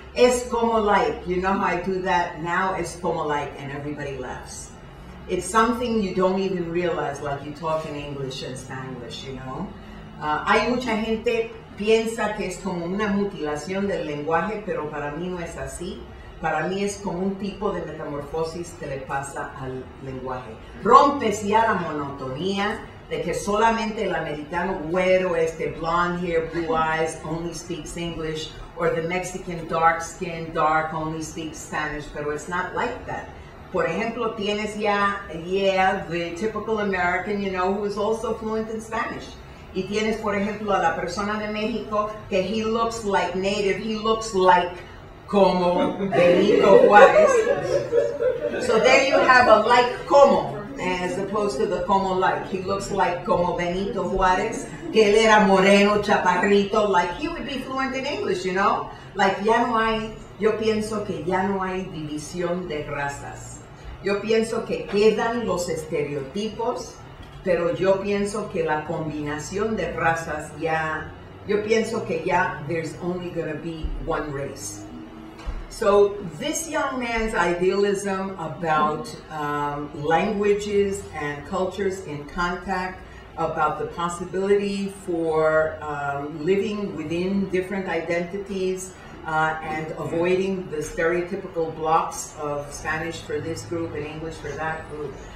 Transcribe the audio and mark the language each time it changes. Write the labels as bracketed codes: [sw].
[es] Es como [en] like, you know how I do that? Now [es] es como [en] like, and everybody laughs. It's something you don't even realize, like you talk in English and Spanglish, you know. [es] Hay mucha gente piensa que es como una mutilación del lenguaje, pero para mí no es así. Para mí es como un tipo de metamorfosis que le pasa al lenguaje. Rompes ya la monotonía de que solamente el americano güero, [en] blonde hair, blue eyes, only speaks English, or the Mexican dark skin, dark, only speaks Spanish, [es] pero [en] it's not like that. [es] Por ejemplo, tienes [en] the typical American, you know, who is also fluent in Spanish. [es] Y tienes, por ejemplo, a la persona de México que [en] he looks like native, he looks like [es] como Benito Juárez. [en] So there you have a like como, as opposed to the como like. He looks like [es] como Benito Juárez, que él era moreno, chaparrito, [en] like he would be fluent in English, you know? [es] Like ya no hay, yo pienso que ya no hay división de razas. Yo pienso que quedan los estereotipos, pero yo pienso que la combinación de razas yo pienso que [en] there's only going to be one race. So this young man's idealism about languages and cultures in contact, about the possibility for living within different identities, and avoiding the stereotypical blocks of Spanish for this group and English for that group.